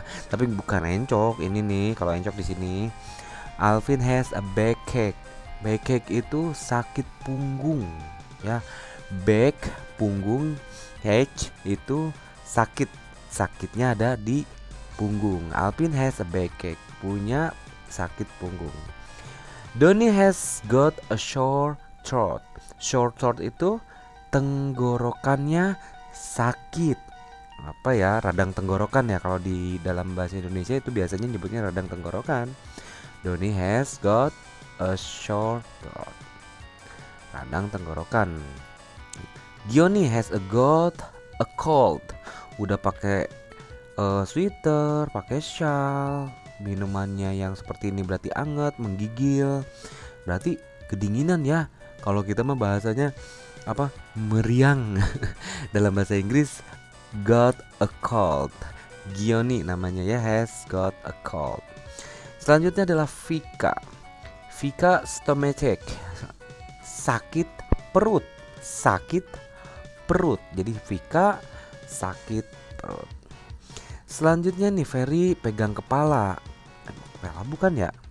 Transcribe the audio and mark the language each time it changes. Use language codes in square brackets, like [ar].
[id] Tapi bukan encok, ini nih kalau encok di sini. [en] Alvin has a backache. [id] Backache itu sakit punggung, ya. Back punggung, H itu sakit. Sakitnya ada di punggung. [en] Alvin has a backache, [id] punya sakit punggung. [en] Donnie has got a sore throat. [id] Sore throat itu tenggorokannya sakit. Apa ya? Radang tenggorokan ya, kalau di dalam bahasa Indonesia itu biasanya nyebutnya radang tenggorokan. [en] Donnie has got a sore throat. [id] Radang tenggorokan. [en] Gioni has got a cold. [id] Udah pakai sweater, pakai shawl. Minumannya yang seperti ini berarti anget, menggigil. Berarti kedinginan ya. Kalau kita mah bahasanya apa? Meriang. Dalam bahasa Inggris [en] got a cold. Gioni [id] namanya ya, [en] has got a cold. [id] Selanjutnya adalah Vika. Vika stomachache. Sakit perut. Sakit perut. Jadi Vika sakit perut. Selanjutnya nih Ferry pegang kepala. Kepala bukan ya?